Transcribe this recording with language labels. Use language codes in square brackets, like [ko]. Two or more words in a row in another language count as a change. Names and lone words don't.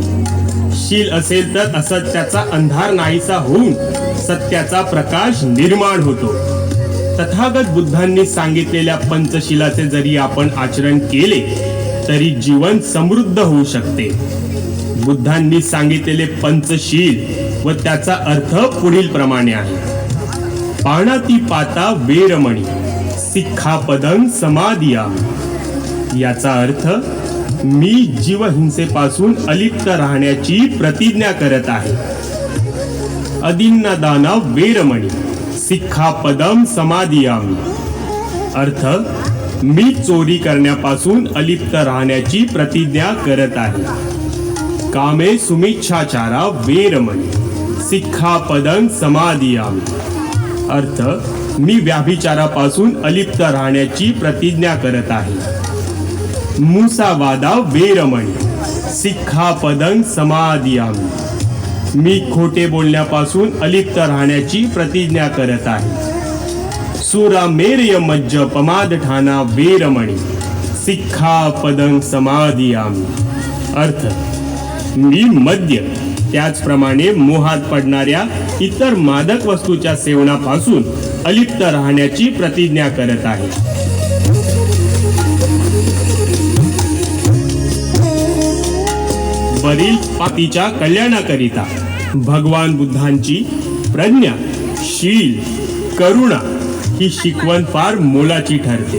[mr] शील असेल तर असत्याचा अंधार नाहीसा होऊन सत्याचा प्रकाश निर्माण होतो. तथागत बुद्धांनी सांगितलेल्या पंचशीलाचे जरी आपण आचरण केले तरी जीवन समृद्ध होऊ शकते. बुद्धांनी सांगितलेले पंचशील व त्याचा अर्थ पुढील प्रमाणे आहे. [pi] पाणातिपाता वेरमणी सिक्खापदं समादियामि. [mr] याचा अर्थ मी जीवहिंसेपासून अलिप्त राहण्याची प्रतिज्ञा करत आहे. [pi] अदिन्नदाना वेरमणी सिक्खापदं समादियामि. [mr] अर्थ मी चोरी करण्यापासून अलिप्त राहण्याची प्रतिज्ञा करत आहे. [pi] कामे सुमिच्छाचारा वेरमणी सिक्खापदं समादियामि. [mr] अर्थ मी व्याभिचारापासून अलिप्त राहण्याची प्रतिज्ञा करत आहे. [pi] मुसावादा वेरमणी सिक्खापदं समादियामि. [mr] मी खोटे बोलण्यापासून अलिप्त राहण्याची प्रतिज्ञा करत आहे. [pi] सुरामेरय मज्ज पमादठाना वेरमणी सिक्खापदं समादियामि. [mr] अर्थ, मी मद्य त्याचप्रमाणे मोहात पडणाऱ्या इतर मादक वस्तूच्या सेवनापासून अलिप्त राहण्याची प्रतिज्ञा करत आहे. वरील पातीच्या कल्याणाकरिता भगवान बुद्धांची प्रज्ञा, शील, करुणा ही शिकवण फार मोलाची ठरते.